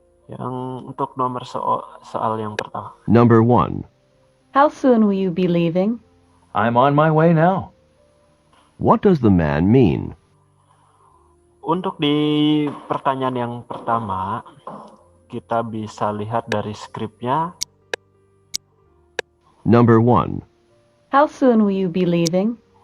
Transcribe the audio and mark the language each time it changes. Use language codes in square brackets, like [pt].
[id] Yang untuk nomor soal yang pertama. [en] Number 1. How soon will you be leaving? I'm on my way now. What does the man mean? [id] Untuk di pertanyaan yang pertama, kita bisa lihat dari skripnya. [en] Number 1. How soon will you be leaving?